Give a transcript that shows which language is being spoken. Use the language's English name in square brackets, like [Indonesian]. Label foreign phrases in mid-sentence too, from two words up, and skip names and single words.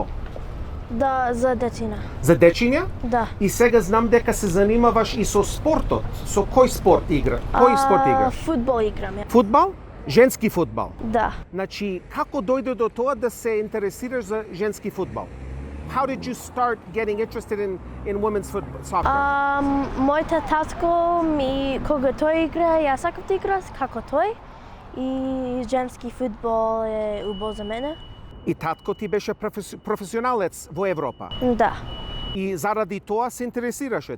[Macedonian] Да, за децина. За дечиња? Да. И сега знам дека се занимаваш и со спортот. Со кој спорт игра? Кој спорт играш? Фудбал играм. Фудбал? Женски фудбал? Да. Значи, како дојде до тоа да се интересираш за женски фудбал? [English] How did you start getting interested in women's football, soccer? [Macedonian] Мојата татко кога тој игра, јас сакам да играм како тој. И женски фудбал е убаво за мене. И татко ти беше професионалец во Европа? Да. И заради тоа се интересираше ти?